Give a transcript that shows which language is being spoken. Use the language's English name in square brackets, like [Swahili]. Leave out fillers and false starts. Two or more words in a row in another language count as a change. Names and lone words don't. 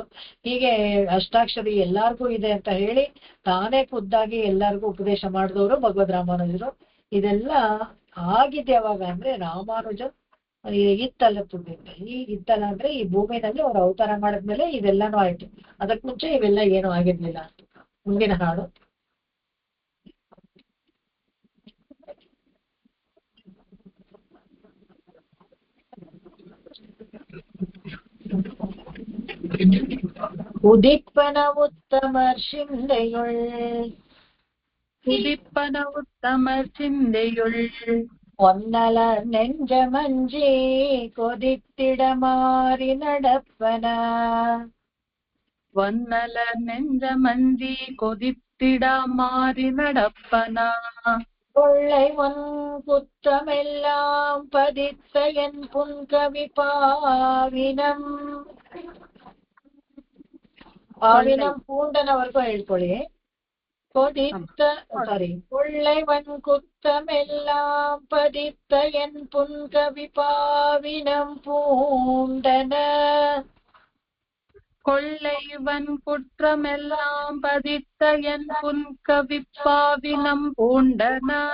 [Kannada] ಹೀಗೆ ಅಷ್ಟಾಕ್ಷರಿ ಎಲ್ಲಾರ್ಗೂ ಇದೆ ಅಂತ ಹೇಳಿ ತಾನೇ ಖುದ್ದಾಗಿ ಎಲ್ಲರಿಗೂ ಉಪದೇಶ ಮಾಡಿದವರು ಭಗವದ್ ರಾಮಾನುಜರು. ಇದೆಲ್ಲ ಆಗಿದೆ ಯಾವಾಗ ಅಂದ್ರೆ ರಾಮಾನುಜ ಇತ್ತಲ್ಲ ತುಂಬಿದ್ದ. ಈ ಇತ್ತಲ್ಲ ಅಂದ್ರೆ ಈ ಭೂಮಿನಲ್ಲಿ ಅವ್ರು ಅವತಾರ ಮಾಡಿದ್ಮೇಲೆ ಇದೆಲ್ಲಾನು ಆಯ್ತು. ಅದಕ್ ಮುಂಚೆ ಇವೆಲ್ಲ ಏನು ಆಗಿರ್ಲಿಲ್ಲ. ಮುಂದಿನ ಹಾಡು. [Tamil] உதிப்பன உத்தமர் சிந்தையுள் உதிப்பன உத்தமர் சிந்தையுள் ஒன்னலர் நெஞ்சமஞ்சி கொதித்திட மாறி நடப்பன ஒன்னலர் நெஞ்சமஞ்சி கொதித்திட மாறி நடப்பன கொள்ளை ஒன் குற்றமெல்லாம் பதித்த என் புன்கவி ಪಾವಿನಂ [Kannada] ಪೂಂಡನವರೆಗೂ ಹೇಳ್ಕೊಳ್ಳಿ. [Tamil] கொதித்த கொள்ளைவன் குத்தமெல்லாம் பதித்த என் புன்கவி பாவினம் பூண்டன. கொள்ளைவன் குற்றமெல்லாம் பதித்த என் புன்கவி பாவினம் பூண்டன.